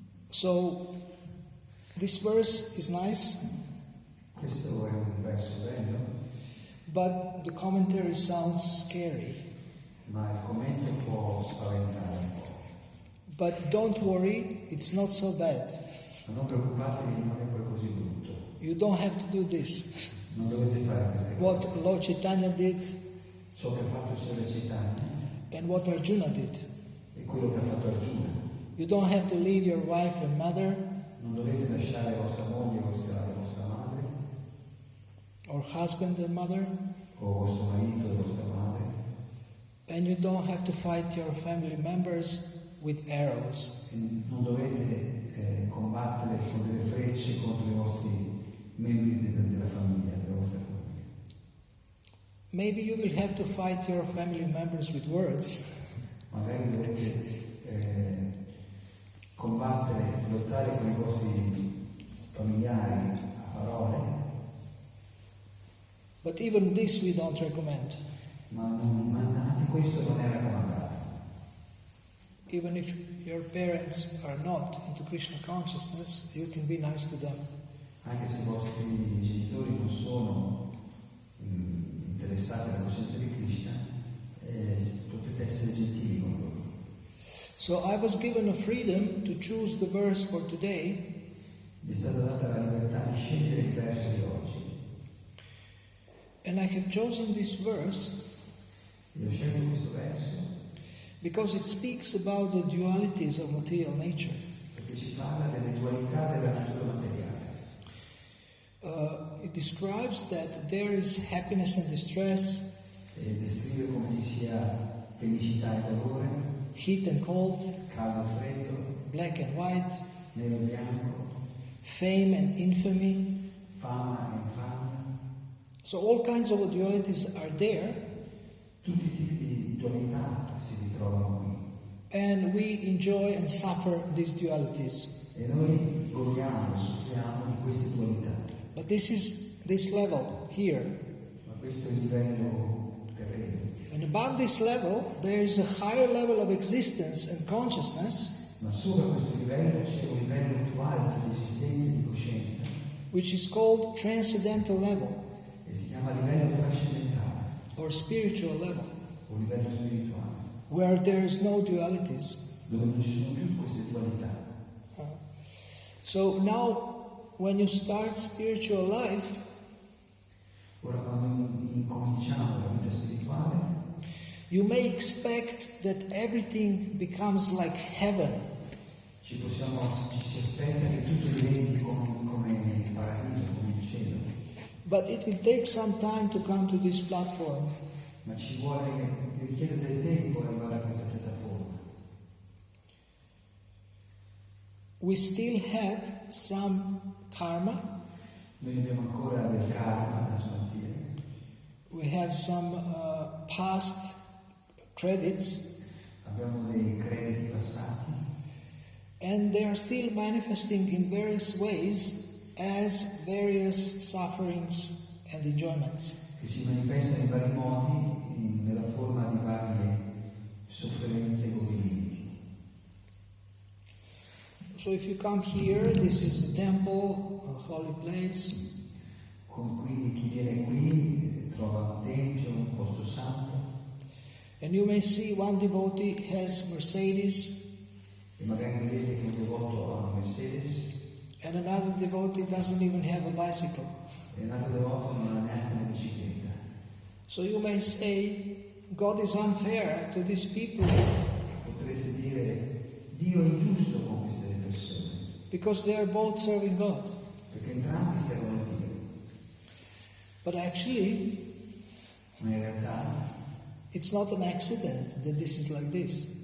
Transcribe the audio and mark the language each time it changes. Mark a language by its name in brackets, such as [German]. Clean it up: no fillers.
[English] So this verse is nice, [Italian] Questo è un verso bello, [English] but the commentary sounds scary. [Italian] ma il commento può spaventare un po'. [English] But don't worry, it's not so bad. [Italian] Ma non preoccupatevi, non è poi così brutto. [English] You don't have to do this. [Italian] Non dovete fare queste cose. [English] What Lord Chaitanya did [Italian] Ciò che ha fatto il Signore Chaitanya [English] and what Arjuna did. [Italian] è quello che ha fatto Arjuna. [English] You don't have to leave your wife and mother [Italian] Non dovete lasciare vostra moglie o vostra madre, [English] or husband and mother, [Italian] o vostro marito e vostra madre, [English] and you don't have to fight your family members with arrows. [Italian] e non dovete combattere con delle frecce contro i vostri membri della famiglia, della vostra famiglia. [English] Maybe you will have to fight your family members with words, [Italian] Magari dovete combattere, lottare con i vostri familiari a parole, [English] but even this we don't recommend. [Italian] ma anche questo non è raccomandato. [English] Even if your parents are not into Krishna consciousness, you can be nice to them. [Italian] Anche se i vostri genitori non sono interessati alla coscienza di Krishna, potete essere gentili con loro. [English] So I was given a freedom to choose the verse for today, [Italian] Vi è stata data la libertà di scegliere il verso di oggi. [English] and I have chosen this verse [Italian] Io ho scelto questo verso [English] because it speaks about the dualities of material nature. [Italian] perché ci parla delle dualità della natura materiale. [English] It describes that there is happiness and distress, [Italian] E descrive come ci sia felicità e dolore, [English] heat and cold, [Italian] caldo e freddo, [English] black and white, [Italian] nero e bianco, [English] fame and infamy. [Italian] fama e infamia. [English] So all kinds of dualities are there, [Italian] Tutti i tipi di dualità si ritrovano qui. [English] and we enjoy and suffer these dualities. [Italian] E noi godiamo, soffriamo di queste dualità. [English] But this level here. [Italian] Ma questo è il livello terreno. [English] And above this level, there is a higher level of existence and consciousness, [Italian] Ma sopra questo livello c'è un livello più alto di esistenza e di coscienza, [English] which is called transcendental level [Italian] e si chiama livello trascendentale [English] or spiritual level, [Italian] o livello spirituale, [English] where there is no dualities. [Italian] dove non ci sono più queste dualità. [English] So now, when you start spiritual life, [Italian] Ora quando incominciamo la vita spirituale, [English] you may expect that everything becomes like heaven. [Italian] ci si aspetta che tutto diventi come il paradiso, come il cielo, [English] But it will take some time to come to this platform. [Italian] ma richiede del tempo arrivare a questa piattaforma. [English] We still have some karma. [Italian] Noi abbiamo ancora del karma da smaltire, [English] We have some past credits, [Italian] abbiamo dei crediti passati, [English] and they are still manifesting in various ways as various sufferings and enjoyments. [Italian] che si manifestano in vari modi nella forma di varie sofferenze e godimenti. [English] So if you come here, this is a temple, a holy place, [Italian] Quindi chi viene qui trova un tempio, un posto santo, [English] and you may see one devotee has Mercedes, [Italian] E magari vedete che un devoto ha una Mercedes [English] and another devotee doesn't even have a bicycle. [Italian] e un altro devoto non ha neanche una bicicletta. [English] So you may say, God is unfair to these people [Italian] Potreste dire, Dio è ingiusto con queste persone, [English] because they are both serving God. [Italian] perché entrambi servono Dio. [English] But actually, [Italian] Ma in realtà [English] it's not an accident that this is like this.